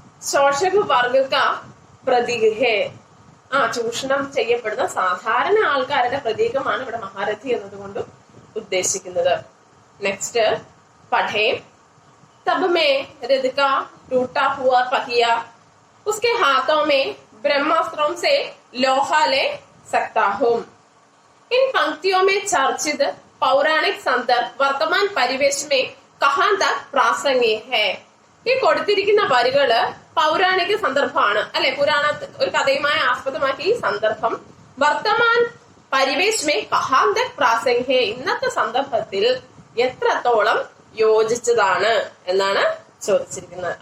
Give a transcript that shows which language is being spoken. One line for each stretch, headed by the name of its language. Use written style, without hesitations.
Hindi: ശോഷക വർഗക്ക പ്രതീക ഹേ,
Malayalam: ചൂഷണം ചെയ്യപ്പെടുന്ന സാധാരണ ആൾക്കാരുടെ പ്രതീകമാണ് ഇവിടെ മഹാരഥി എന്നതുകൊണ്ട് ഉദ്ദേശിക്കുന്നത്.
Hindi: നെക്സ്റ്റ്, പഠേ तब में रथ का टूटा हुआ पहिया उसके हाथों में ब्रह्मास्त्रों से लोहा ले सकता हूँ। इन पंक्तियों में चर्चित पौराणिक संदर्भ वर्तमान परिवेश में कहाँ तक प्रासंगिक है?
Malayalam: ഈ കൊടുത്തിരിക്കുന്ന വരികള് പൗരാണിക സന്ദർഭമാണ് അല്ലെ, പുരാണ ഒരു കഥയുമായി ആസ്പദമാക്കി ഈ സന്ദർഭം
Hindi: വർത്തമാൻ പരിവേശ് മേ കഹാം തക് പ്രാസംഗിക് ഹേ,
Malayalam: ഇന്നത്തെ സന്ദർഭത്തിൽ എത്രത്തോളം യോജിച്ചതാണ് എന്നാണ് ചോദിച്ചിരിക്കുന്നത്.